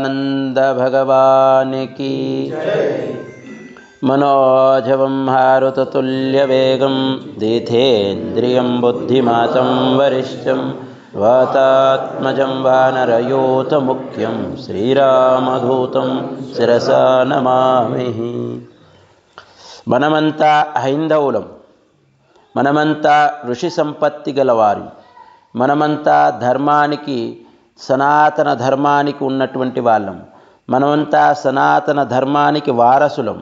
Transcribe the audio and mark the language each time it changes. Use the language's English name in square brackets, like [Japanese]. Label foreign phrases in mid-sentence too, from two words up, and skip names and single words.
[Sanskrit] सच्चिदानंद भगवान की मनोजवं हारुततुल्यवेगं दिथेन्द्रियं बुद्धिमतं वरिष्ठं वातात्मजं वानरयूथमुख्यं श्रीरामदूतं शिरसा नमामि। [Telugu] మనమంతా హైందవులం, మనమంతా ఋషి సంపత్తి గలవారు, మనమంతా ధర్మానికి సనాతన ధర్మానికి ఉన్నటువంటి వాళ్ళం, మనమంతా సనాతన ధర్మానికి వారసులం.